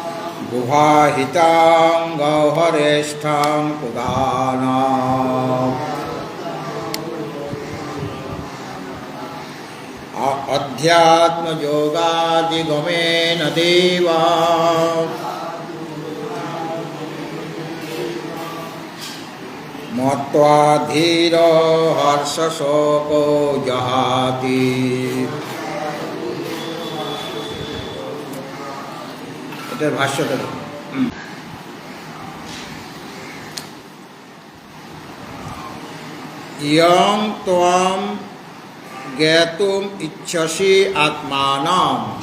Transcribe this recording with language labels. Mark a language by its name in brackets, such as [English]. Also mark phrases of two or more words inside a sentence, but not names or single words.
[Sanskrit] গুহাহিতাং গহ্বরেষ্ঠাং পুরাণাম। अध्यात्मयोगादिगमेन देवा मत्वा धीर हर्षशोको जहाति। [Bangla] এটার ভাষ্যটা [Sanskrit] ইয়ং ত্বম জ্ঞাতুম ইচ্ছসি আত্মানাম।